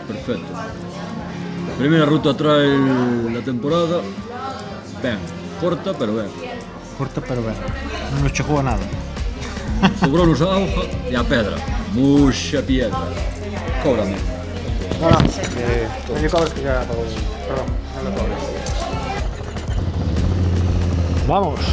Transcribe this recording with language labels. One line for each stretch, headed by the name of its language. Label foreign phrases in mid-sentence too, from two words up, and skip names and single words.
Galician: perfecto. Primeira ruta trail da temporada. Ben, corta, pero ben. Corta pero ben. Non nos chegou a nada. Sobrounos a auga e a pedra.
Spanish: Muxa piedra. Cóbrame. Bueno, me cobres que ya pago. Perdón, no lo cobres. Vamos.